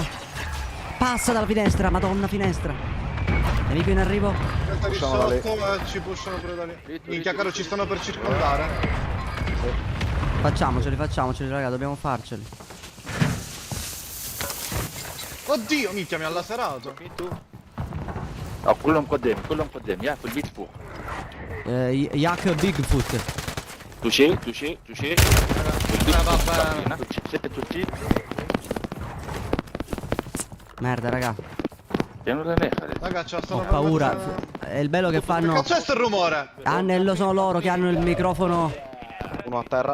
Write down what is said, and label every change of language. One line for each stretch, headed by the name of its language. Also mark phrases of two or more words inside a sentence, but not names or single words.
Italian: Passa dalla finestra, madonna finestra. Nemico in arrivo. Aspetta di Pushano da lì. sotto e ci pushano pure da lì. Minchia caro, ci stanno per circondare. Facciamoceli, raga, dobbiamo farceli. Oddio, minchia mi ha laserato.
Arabic: كلهم قدام يا في البيت فوق Yak Bigfoot. توشي
Italian: Vabbè. توشي Merda, raga. piano da me Raga, c'ha Ho paura. È il bello che Che fanno. cazzo è sto rumore? Lo sono loro che hanno il microfono Uno a terra.